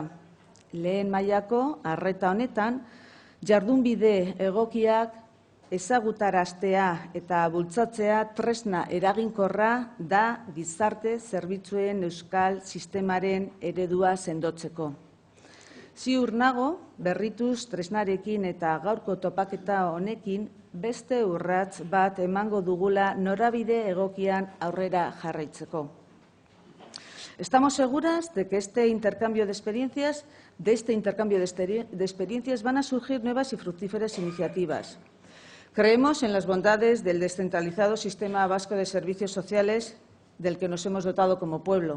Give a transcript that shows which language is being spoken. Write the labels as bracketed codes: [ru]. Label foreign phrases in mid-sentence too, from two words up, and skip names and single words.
[eu] Lehen mailako arreta honetan jardunbide egokiak ezagutaraztea eta bultzatzea tresna eraginkorra da gizarte zerbitzuen euskal sistemaren eredua sendotzeko. Ziur nago, berrituz tresnarekin eta gaurko topaketa honekin beste urrats bat emango dugula norabide egokian aurrera jarraitzeko. [es] Estamos seguras de que de este intercambio de experiencias van a surgir nuevas y fructíferas iniciativas. Creemos en las bondades del descentralizado sistema vasco de servicios sociales del que nos hemos dotado como pueblo.